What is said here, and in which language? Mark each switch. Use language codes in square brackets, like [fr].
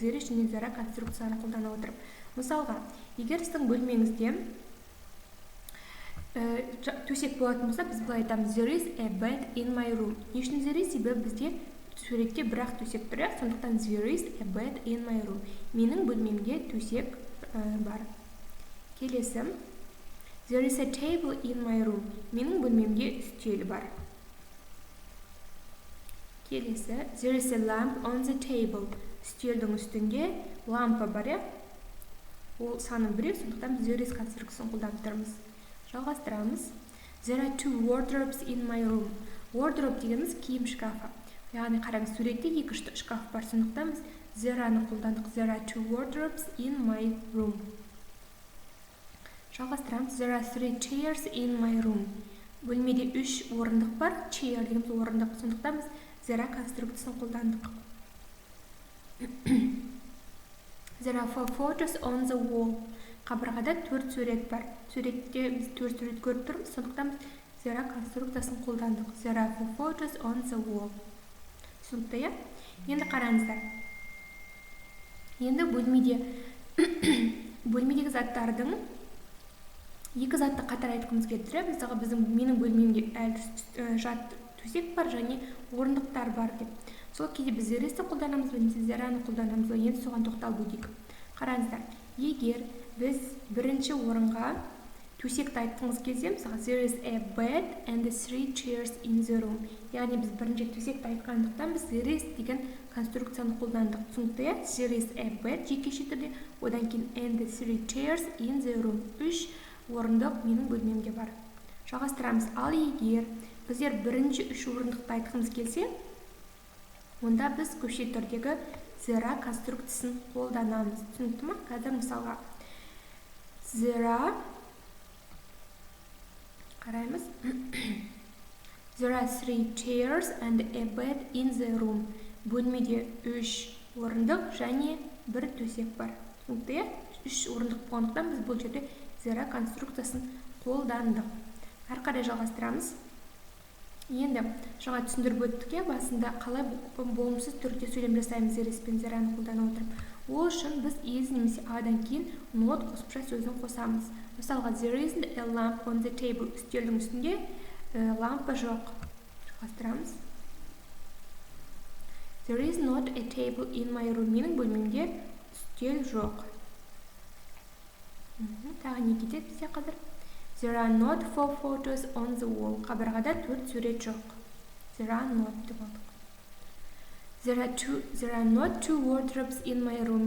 [kk] There is және there are конструкцияларын қолдана отырып. Мысалға, егер сіздің бөлмеңізде төсек болатын болса, біз былай айтамыз [en] there is a bed in my room. [kk] Не үшін there is? Себебі бізде суретте бір-ақ төсек тұр, сондықтан [en] there is a bed in my room. [kk] Менің бөлмемде төсек бар. Келесі [en] there is a table in my room. [kk] Менің бөлмемде үстел бар. Келесі [en] there is a lamp on the table. [kk] Үстелдің үстінде лампа бар, ол саны біреу, сондықтан біз there is конструкциясын қолданып тұрмыз. Жалғастырамыз. [en] There are two wardrobes in my room. [kk] Wardrobe дегеніміз киім шкафы. Яғни қараңыз, суретте екі шкаф бар, сондықтан біз there-ны қолдандық. [en] There are two wardrobes in my room. [kk] Жалғастырамыз. [en] There are three chairs in my room. [kk] Бөлмеде 3 орындық бар. Chair дегеніміз орындық, сондықтан біз there конструкциясын қолдандық. [en] There are 4 photos on the wall. [kk] Қабырғада 4 сурет бар. Суретте біз 4 сурет көріп тұрмыз, сондықтан біз there конструкциясын қолдандық. [en] There are 4 photos on the wall. [kk] Түсінікті? Енді қараңыздар. Енді бөлмедегі заттардың екі затты қатар айтқымыз келді. Мысалға, менің бөлмемде жат төсек бар және орындықтар бар деп. Сол кезде біз there is-ті қолданамыз, немесе there-ны қолданамыз. Енді соған тоқталып өтейік. Қараңыздар. Егер біз бірінші орынға төсекті айтқымыз келсе, мысалға [en] there is a bed and 3 chairs in the room. [kk] Яғни біз бірінші төсекті айтқандықтан біз there is деген конструкцияны қолдандық. Түсінікті? [en] There is a bed [kk] жекеше түрде, одан кейін [en] and 3 chairs in the room. [kk] 3 орындық менің бөлмемде бар. Жалғастырамыз. Ал егер біздер бірінші 3 орындықты айтқымыз келсе, онда біз көше түрдегі there конструкциясын қолданамыз. Түсінікті ме? Қазір мысалға қараймыз. [en] There are 3 chairs and a bed in the room. [kk] Бөлмеде 3 орындық және 1 төсек бар. Түсінікті? 3 орындық болғандықтан біз бұл жерде there конструкциясын қолдандық. Әрі қарай жалғастырамыз. Енді жаңа түсіндіріп өттік, басында қалай болымсыз түрде сөйлем жасаймыз there is-пен there-ны қолдана отырып. Ол үшін біз is немесе адан кейін not қосымша сөзін қосамыз. Мысалға [en] there isn't a lamp on the table. [kk] Үстелдің үстінде лампа жоқ. Жалғастырамыз. [en] There is not a table in my room. [kk] Менің бөлмемде үстел жоқ. Тағы не кетеді бізде қазір? [en] There are not 4 photos on the wall. [kk] Қабырғада 4 сурет жоқ. [en] There are not [kk] деп алдық. [en] There are not 2 wardrobes in my room.